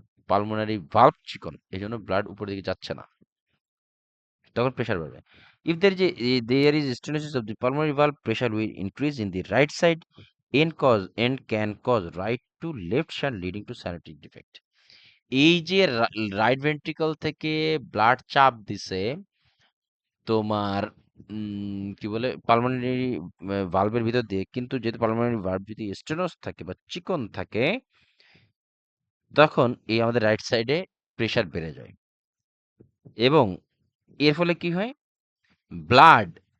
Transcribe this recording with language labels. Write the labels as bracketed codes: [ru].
[bn] Pulmonary valve চিকন, এই জন্য ব্লাড উপরের দিকে যাচ্ছে না, তখন প্রেশার বাড়বে। [en] If there is stenosis of the pulmonary valve, pressure will increase in the right side and can cause right to left shunt leading to cyanotic defect. [bn] এই যে রাইট ভেন্ট্রিকল থেকে ব্লাড চাপ দিছে তোমার কি বলে পালমোনারি ভালভের ভিতর দিয়ে, কিন্তু যেহেতু পালমোনারি ভালভ যদি স্টেনোস থাকে বা চিকন থাকে, তখন এই আমাদের রাইট সাইডে প্রেশার বেড়ে যায়, এবং এর ফলে কি হয়? ব্লাড